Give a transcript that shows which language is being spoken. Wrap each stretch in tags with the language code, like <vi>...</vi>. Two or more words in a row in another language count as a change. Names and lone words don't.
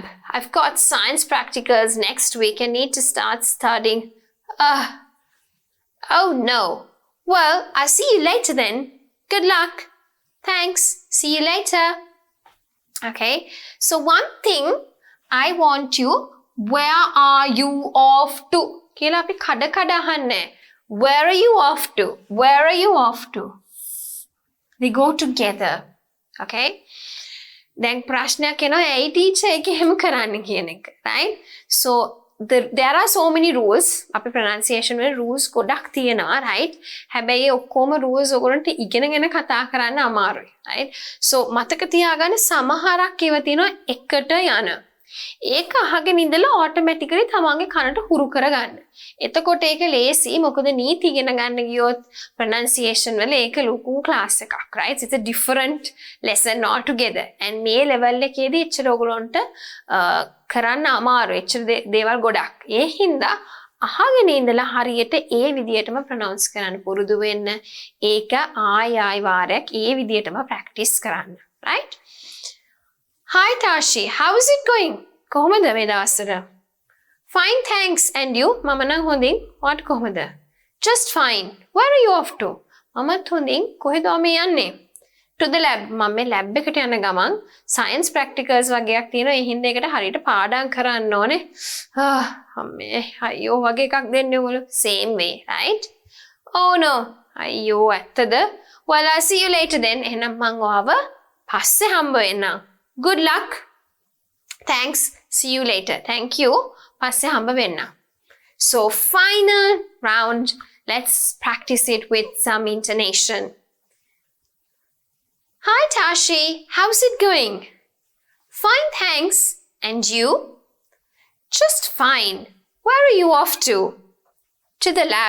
<en>I've got science practicals next week and need to start studying. Oh no. Well, I'll see you later then. Good luck. Thanks. See you later. Okay. So one thing I want you, where are you off to?</en> <si>කියලා අපි කඩ කඩ අහන්නේ.</si> <en>Where are you off to? Where are you off to? They go together. Okay?</en> <si>දැන් ප්‍රශ්නයක් එනවා ඇයි ටීචර් එක එහෙම කරන්න කියන එක.</si> <en>Right? So there are so many rules.</en> <si>අපි pronunciation වල rules ගොඩක් තියෙනවා. Right? හැබැයි ඔක්කොම rules ඔයගොල්ලන්ට ඉගෙනගෙන කතා කරන්න අමාරුයි. Right? So මතක තියාගන්න සමහරක් ඒවා තියෙනවා එකට යන. ඒක අහගෙන ඉඳලා automatically තමන්ගේ කනට හුරු කරගන්න. එතකොට ඒක ලේසි. මොකද නීති ඉගෙන ගන්න ගියොත් pronunciation වල ඒක ලොකු class එකක්. Right?</si> <en>It's a different lesson altogether.</en> <si>And මේ level එකේදී එච්චර ඔයගොල්ලන්ට කරන්න අමාරුයි. එච්චර දේවල් ගොඩක්. ඒ හින්දා අහගෙන ඉඳලා හරියට ඒ විදිහටම pronounce කරන්න පුරුදු වෙන්න. ඒක ආයි වාරයක් ඒ විදිහටම practice කරන්න. Right?</si> <en>Hi Tashi, how is it going?</en> <si>කොහොමද මේ දවස්වල?</si> <en>Fine, thanks. And you?</en> <si>මම නම් හොඳින්. ඔයාට කොහොමද?</si> <en>Just fine. Where are you off to?</en> <si>මමත් හොඳින්. කොහෙද මේ යන්නේ?</si> <en>To the lab.</en> <si>මම මේ lab එකට යන ගමන්</si> <en>science practicals</en> <si>වගේක් තියෙනවා. ඒ හින්දා ඒකට හරියට පාඩම් කරන්න ඕනේ. අම්මේ අයියෝ වගේ එකක් දෙන්නේ ඔයගොල්ලෝ.</si> <en>Same way, right? Oh no.</en> <si>අයියෝ ඇත්තද?</si> <en>Well, I'll see you later then.</en> <si>එහෙනම් මං ඔයාව පස්සේ හම්බ වෙන්නම්.</si> <en>Good luck. Thanks. See you later. Thank you.</en> <si>පස්සේ හම්බ වෙන්න.</si> <en>So final round. Let's practice it with some intonation. Hi Tashi. How's it going? Fine, thanks. And you? Just fine. Where are you off to? To the lab.</en>